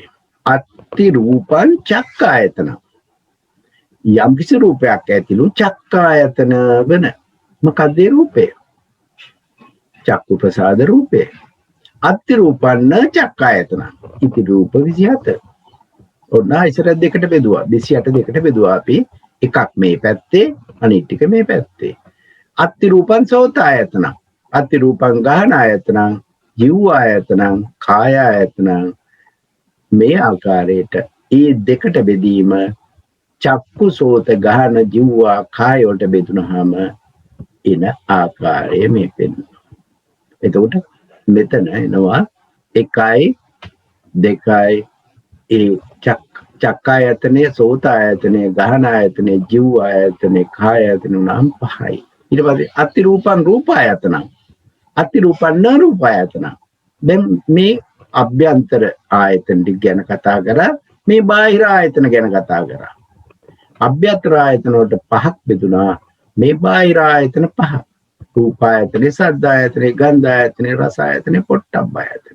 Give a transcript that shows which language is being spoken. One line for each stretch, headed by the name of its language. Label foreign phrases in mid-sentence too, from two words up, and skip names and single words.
Pali: අත්ති රූපං චක්කායතන.
Sinhala: යම් කිසි රූපයක් ඇතිලු චක්කායතන වෙන. මොකක්ද ඒ රූපය? චක්කු ප්‍රසාද රූපය.
Pali: අත්ති රූපන්න චක්කායතන. ඉති රූප 27.
Sinhala: ඔන්න ඉස්සර දෙකට බෙදුවා. 28 දෙකට බෙදුවා අපි. එකක් මේ පැත්තේ, අනිත් ටික මේ පැත්තේ.
Pali: අත්ති රූපං සෝතායතන. අත්ති රූපං ගාහනායතන, ජීවායතන, කායායතන.
Sinhala: මේ ආකාරයට ඒ දෙකට බෙදීම
Pali: චක්කු සෝත ගාහන ජීවා කාය
Sinhala: වලට බෙදුනහම එන ආකාරය මේ පෙන්වනවා. එතකොට මෙතන එනවා 1යි 2යි ඒ චක්කායතනය, සෝතායතනය, ගාහනායතනය, ජීවායතනය, කායායතන නම් 5යි.
Pali: ඊට පස්සේ අත්ති රූපං රූපායතන. අත්ති රූපං න රූපායතන.
Sinhala: දැන් මේ අභ්‍යන්තර ආයතන ටික ගැන කතා කරා, මේ බාහිර ආයතන ගැන කතා කරා. අභ්‍යන්තර ආයතන වලට 5ක් බෙදුනා. මේ බාහිර ආයතන 5.
Pali: රූපායතනේ, සද්දායතනේ, ගන්ධායතනේ, රසායතනේ, පොට්ටබ්බායතනේ.